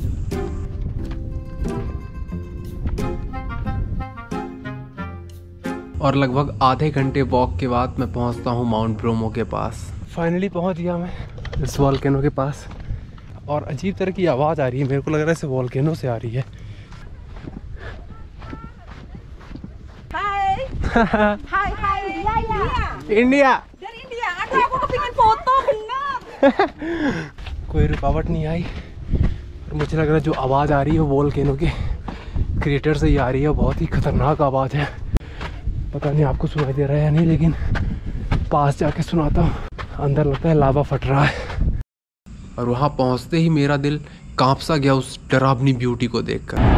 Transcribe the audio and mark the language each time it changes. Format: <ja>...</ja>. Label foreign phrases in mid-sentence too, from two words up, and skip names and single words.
<hi>और लगभग आधे घंटे वॉक के बाद मैं पहुंचता हूं माउंट ब्रोमो के पास। फाइनली पहुंच गया मैं इस वोल्केनो के पास। और अजीब तरह की आवाज़ आ रही है, मेरे को लग रहा है इस वोल्केनो से आ रही है।</hi> <id>Hai, India. इंडिया। Dari India. Aku kepingin foto bener.</id> <hi>कोई रुकावट नहीं आई और मुझे लग रहा है जो आवाज़ आ रही है वो वोल्केनो के क्रिएटर से ही आ रही है। बहुत ही खतरनाक आवाज़ है। पता नहीं आपको सुनाई दे रहा है या नहीं, लेकिन पास जाके सुनाता हूँ। अंदर लगता है लावा फट रहा है। और वहाँ पहुँचते ही मेरा दिल कांप सा गया उस डरावनी ब्यूटी को देखकर।</hi>